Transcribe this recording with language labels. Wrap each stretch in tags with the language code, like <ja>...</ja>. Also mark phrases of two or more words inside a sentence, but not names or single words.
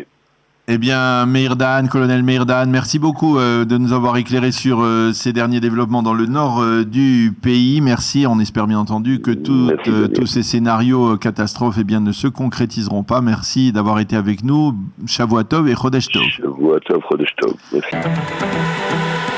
<fr>Eh bien, colonel Meir Dahan, merci beaucoup de nous avoir éclairé sur ces derniers développements dans le nord du pays. Merci. On espère bien entendu que tous ces scénarios catastrophes ne se concrétiseront pas. Merci d'avoir été avec nous.</fr> <he>שבוע טוב et חודש טוב. שבוע טוב, חודש טוב.</he> <fr>Merci.</fr>